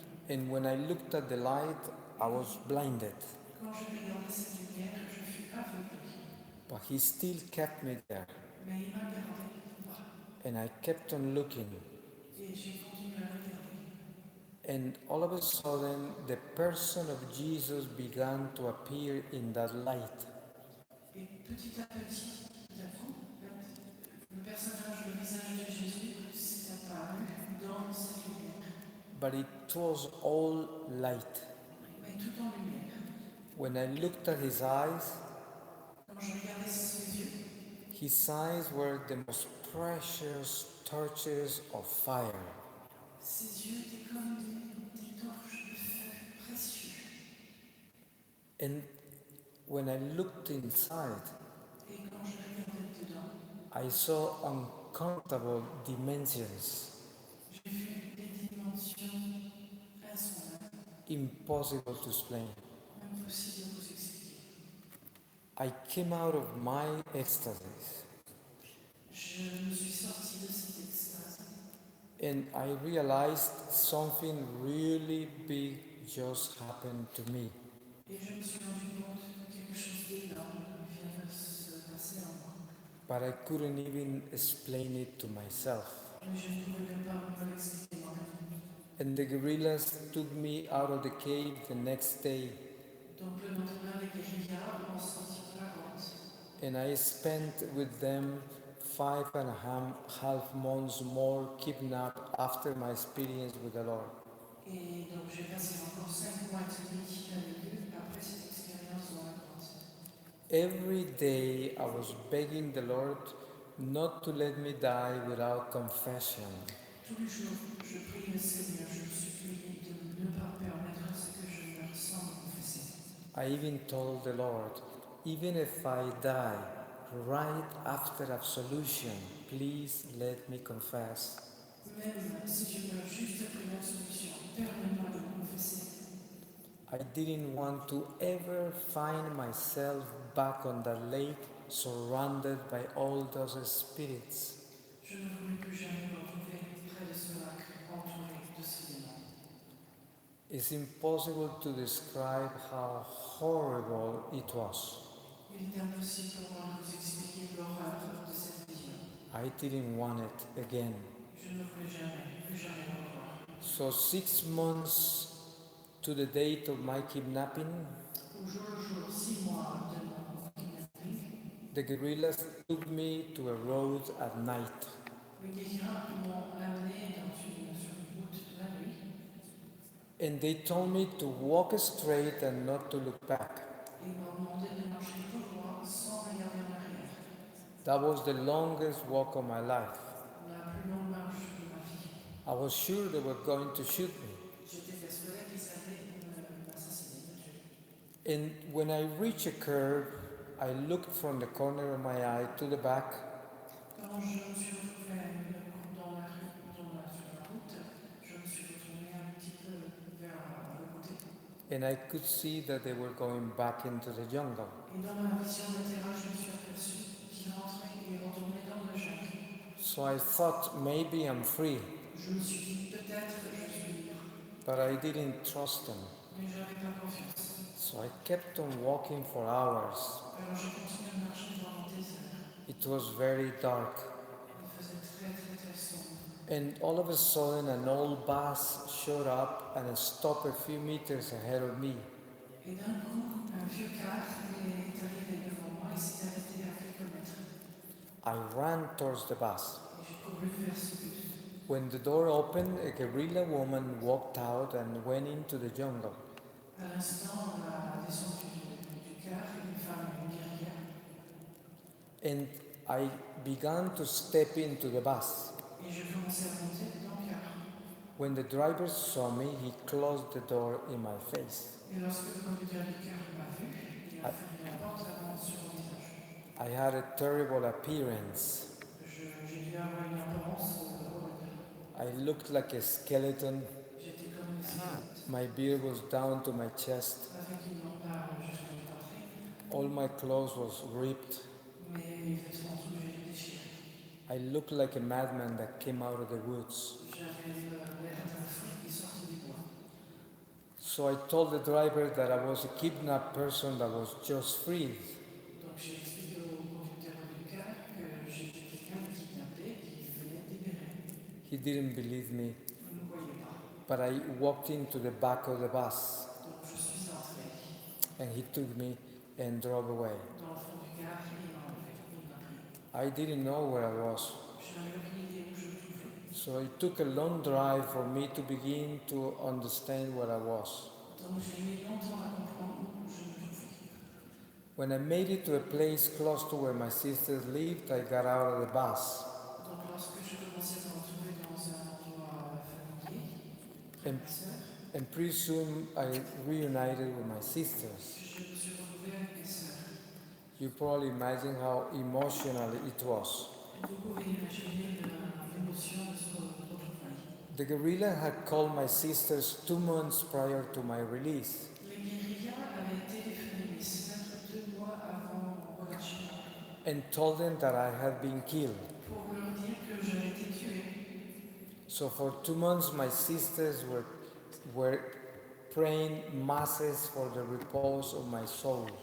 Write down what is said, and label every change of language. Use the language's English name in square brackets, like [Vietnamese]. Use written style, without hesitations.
[English] And when I looked at the light, I was blinded. [French] Quand je regardais cette lumière, je fus aveuglé. [English] But He still kept me there. [French] Mais il m'a gardé là. [English] And I kept on looking. [French] Et j'ai continué à regarder. [English] And all of a sudden, the person of Jesus began to appear in that light. [French] Et petit à petit, tout à coup, le personnage, le visage de Jésus s'est apparu dans cette lumière. [English] But it was all light. [French] Mais tout en lumière. [English] When I looked at His eyes, [French] Quand je regardais ses yeux, [English] His eyes were the most precious torches of fire. [French] ses yeux étaient comme des torches de feu précieux. [English] And when I looked inside, [French] Et quand je regardais dedans, [English] I saw uncountable dimensions, [French] j'ai vu des dimensions insondables, [English] impossible to explain. [French] impossibles de vous expliquer. [English] I came out of my ecstasies [French] Je me suis sortie de cette extase [English] and I realized something really big just happened to me. [French] et je me suis rendu compte que quelque chose d'énorme vient de se passer en moi. [English] But I couldn't even explain it to myself. [French] Mais je ne pouvais même pas me l'expliquer moi-même. [English] And the guerrillas took me out of the cave the next day, [French] Donc le lendemain, les guérillas m'ont sorti de la grotte. [English] and I spent with them 5.5 months more kidnapped after my experience with the Lord. [French] Et donc j'ai passé encore 5 mois et demi avec eux après cette expérience dans la grotte. [English] Every day I was begging the Lord not to let me die without confession. [French] Tous les jours, je prie le Seigneur, je le supplie de ne pas permettre à ce que je meure sans me confesser. [English] I even told the Lord, even if I die right after absolution, please let me confess. [French] Même si je meurs juste après l'absolution, permets-moi de me confesser. [English] I didn't want to ever find myself back on that lake surrounded by all those spirits. [French] Je ne voulais plus jamais me retrouver près de ce lac entouré de ces démons. [English] It's impossible to describe how horrible it was. [French] Il est impossible pour moi de vous expliquer l'horreur de cette vision. [English] I didn't want it again. [French] Je ne voulais jamais, plus jamais le revoir. [English] So 6 months to the date of my kidnapping, [French] Au jour le jour, 6 mois de mon kidnapping, [English] the guerrillas took me to a road at night. [French] les guérillas m'ont amené sur une route de la nuit [English] And they told me to walk straight and not to look back. [French] et m'ont demandé de marcher tout droit sans regarder en arrière. [English] That was the longest walk of my life. [French] La plus longue marche de ma vie. [English] I was sure they were going to shoot me. [French] J'étais persuadée qu'ils allaient m'assassiner, me tuer. [English] And when I reached a curve, I looked from the corner of my eye to the back, [French] Quand je me suis retrouvée dans la rue, sur la route, je me suis retournée un petit peu vers le côté. [English] and I could see that they were going back into the jungle. [French] Et dans ma vision latérale, je me suis aperçue qu'il rentrait et retournait dans le jungle. [English] So I thought maybe I'm free, [French] Je me suis dit peut-être je suis libre, [English] but I didn't trust them. [French] mais je n'avais pas confiance. [English] So I kept on walking for hours. [French] Alors j'ai continué à marcher pendant des heures. [English] It was very dark. [French] Il faisait très sombre. [English] And all of a sudden, an old bus showed up and stopped a few meters ahead of me. [French] Et d'un coup, un vieux car est arrivé devant moi et s'est arrêté à quelques mètres. [English] I ran towards the bus. [French] Et j'ai couru vers ce bus. [English] When the door opened, a guerrilla woman walked out and went into the jungle. [French] À l'instant, la descente du car, une femme, une guerrière, [English] And I began to step into the bus. [French] et je commençais à monter dans le car. [English] When the driver saw me, he closed the door in my face. [French] Et lorsque le conducteur du car m'a vu, il a fermé la porte avant sur mon visage. [English] I had a terrible appearance. [French] J'ai dû avoir une apparence horrible. [English] I looked like a skeleton. [French] J'étais comme une squelette, [English] My beard was down to my chest. [French] avec une lampe jusqu'au poitrine. [English] All my clothes was ripped. [French] Mes vêtements tous étaient déchirés. [English] I looked like a madman that came out of the woods. [French] J'avais l'air d'un fou qui sortait du bois. [English] So I told the driver that I was a kidnapped person that was just freed. [French] Donc j'ai expliqué au conducteur du car que j'étais quelqu'un de kidnappé qui venait libérer. [English] He didn't believe me, [French] Il ne me croyait pas. [English] but I walked into the back of the bus [French] Donc je suis entré and he took me and drove away. dans le fond du car et il m'a enlevé. Il m'a pris. [English] I didn't know where I was. [French] Je n'avais aucune idée où je me trouvais. [English] So it took a long drive for me to begin to understand what I was. [French] Donc j'ai mis longtemps à comprendre où je me trouvais. [English] When I made it to a place close to where my sisters lived, I got out of the bus [French] Donc lorsque je commençais à me retrouver dans un endroit familier, [English] and, [French] ma sœur, [English] and pretty soon I reunited with my sisters. [French] je me suis retrouvée avec mes sœurs. [English] You probably imagine how emotional it was. [French] Vous pouvez imaginer l'émotion de ce retrouvailles. [English] The guerrilla had called my sisters 2 months prior to my release. [French] Les guérillas avaient téléphoné mes sœurs 2 mois avant mon relâchement [English] And told them that I had been killed. [French] pour leur dire que j'avais été tuée. [English] So for 2 months my sisters were praying masses for the repose of my soul.